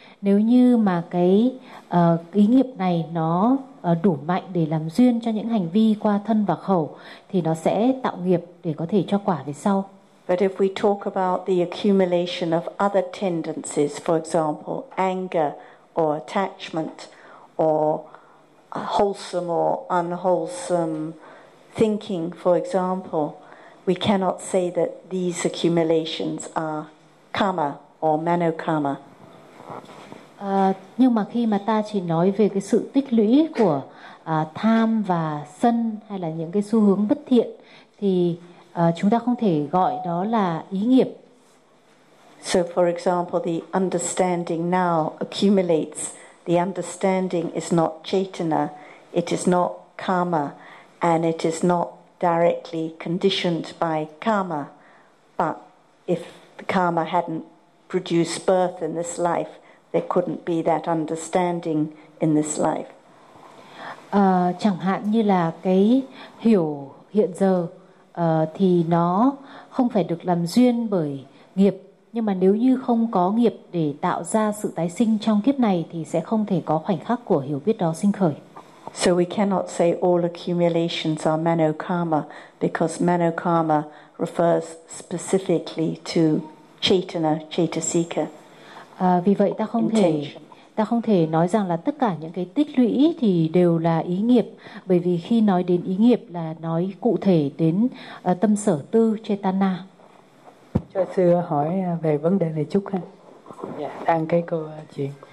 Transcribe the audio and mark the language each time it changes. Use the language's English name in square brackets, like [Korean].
[Vietnamese] Nếu như mà cái ý nghiệp này nó đủ mạnh để làm duyên cho những hành vi qua thân và khẩu, thì nó sẽ tạo nghiệp để có thể cho quả về sau. [English] But if we talk about the accumulation of other tendencies, for example, anger or attachment or wholesome or unwholesome thinking, for example, we cannot say that these accumulations are karma or manokarma. [Vietnamese] Nhưng mà khi mà ta chỉ nói về cái sự tích lũy của tham và sân, hay là những cái xu hướng bất thiện, thì chúng ta không thể gọi đó là ý nghiệp. [English] So for example, the understanding now accumulates. The understanding is not chetana, it is not karma, and it is not directly conditioned by karma, but if the karma hadn't produced birth in this life, there couldn't be that understanding in this life. [Vietnamese] Chẳng hạn như là cái hiểu hiện giờ thì nó không phải được làm duyên bởi nghiệp, nhưng mà nếu như không có nghiệp để tạo ra sự tái sinh trong kiếp này thì sẽ không thể có khoảnh khắc của hiểu biết đó sinh khởi. [English] So we cannot say all accumulations are manokarma, because manokarma refers specifically to chetana, chetasika. [Vietnamese] Vì vậy ta không thể nói rằng là tất cả những cái tích lũy thì đều là ý nghiệp, bởi vì khi nói đến ý nghiệp là nói cụ thể đến tâm sở tư chetana. Cho sư hỏi về vấn đề này chút ha. Đang cái câu chuyện.